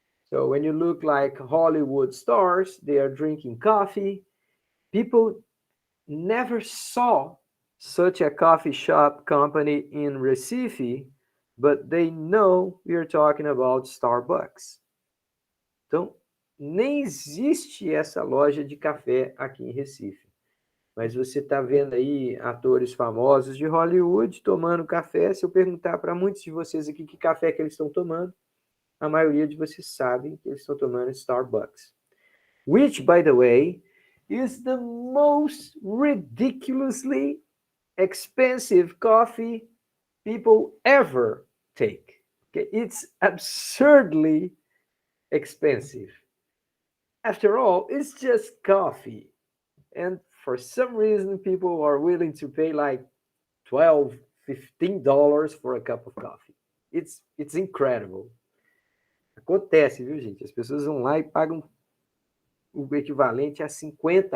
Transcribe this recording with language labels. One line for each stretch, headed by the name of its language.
English: So when you look like Hollywood stars, they are drinking coffee. People never saw such a coffee shop company in Recife, but they know we are talking about Starbucks.
Portuguese: Então, nem existe essa loja de café aqui em Recife. Mas você está vendo aí atores famosos de Hollywood tomando café. Se eu perguntar para muitos de vocês aqui que café que eles estão tomando, a maioria de vocês sabem que eles estão tomando Starbucks.
English: Which, by the way, is the most ridiculously expensive coffee people ever take. Okay? It's absurdly expensive. After all, it's just coffee. And for some reason, people are willing to pay like $12, $15 for a cup of coffee. It's incredible.
Portuguese: Acontece, viu, gente? As pessoas vão lá e pagam o equivalente a R$ 50.